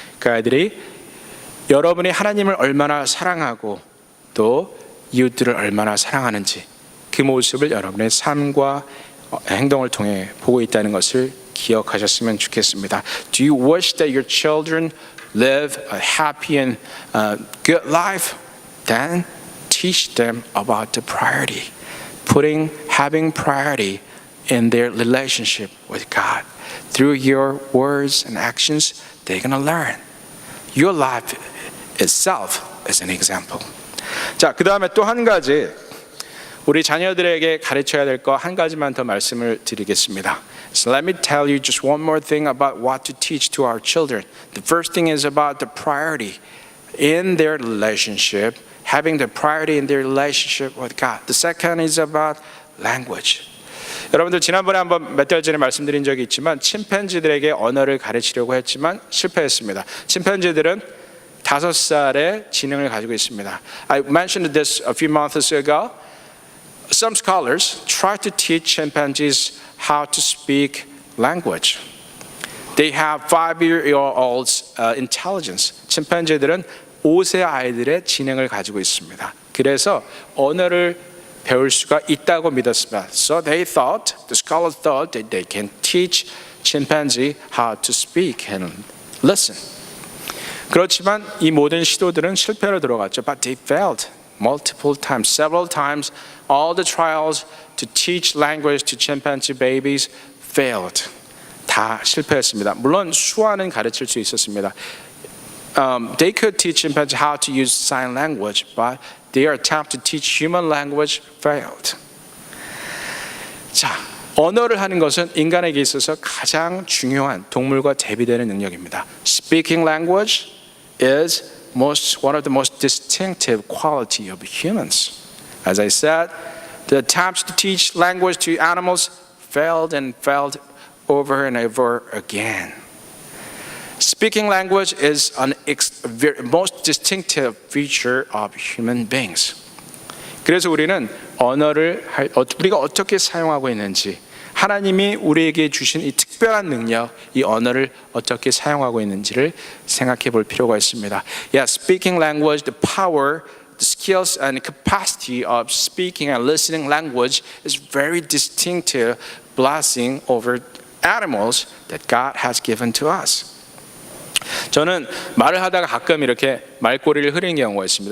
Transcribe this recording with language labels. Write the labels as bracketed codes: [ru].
[ko] 그 아이들이 여러분이 하나님을 얼마나 사랑하고 또 이웃들을 얼마나 사랑하는지 그 모습을 여러분의 삶과 행동을 통해 보고 있다는 것을 기억하셨으면 좋겠습니다. [en] Do you wish that your children live a happy and good life? Then teach them about the priority, having priority in their relationship with God. Through your words and actions, they're going to learn. Your life itself is an example. [ko] 자, 그 다음에 또 한 가지 우리 자녀들에게 가르쳐야 될 거 한 가지만 더 말씀을 드리겠습니다. [en] So let me tell you just one more thing about what to teach to our children. The first thing is about the priority in their relationship, having the priority in their relationship with God. The second is about language. [ko] 여러분들 지난번에 한번 몇 달 전에 말씀드린 적이 있지만 침팬지들에게 언어를 가르치려고 했지만 실패했습니다. 침팬지들은 5살의 지능을 가지고 있습니다. [en] I mentioned this a few months ago. Some scholars try to teach chimpanzees how to speak language. They have 5-year-olds intelligence. [ko] 침팬지들은 5세 아이들의 지능을 가지고 있습니다. 그래서 언어를 배울 수가 있다고 믿었습니다. [en] So the scholars thought that they can teach chimpanzee how to speak and listen. [ko] 그렇지만 이 모든 시도들은 실패로 들어갔죠. [en] But they failed multiple times, several times. All the trials to teach language to chimpanzee babies failed. [ko] 다 실패했습니다. 물론 수화는 가르칠 수 있었습니다. [en] They could teach chimpanzee how to use sign language, but their attempt to teach human language failed. [ko] 자, 언어를 하는 것은 인간에게 있어서 가장 중요한 동물과 대비되는 능력입니다. [en] Speaking language is one of the most distinctive quality of humans. As I said, the attempts to teach language to animals failed and failed over and over again. Speaking language is most distinctive feature of human beings. [ko] 그래서 우리는 언어를 우리가 어떻게 사용하고 있는지, 하나님이 우리에게 주신 이 특별한 능력, 이 언어를 어떻게 사용하고 있는지를 생각해 볼 필요가 있습니다. [en] Yes, speaking language, the power, the skills and capacity of speaking and listening language is very distinctive blessing over animals that God has given to us. [ko] 저는 말을 하다가 가끔 이렇게 말꼬리를 흐리는 경우가 있습니다.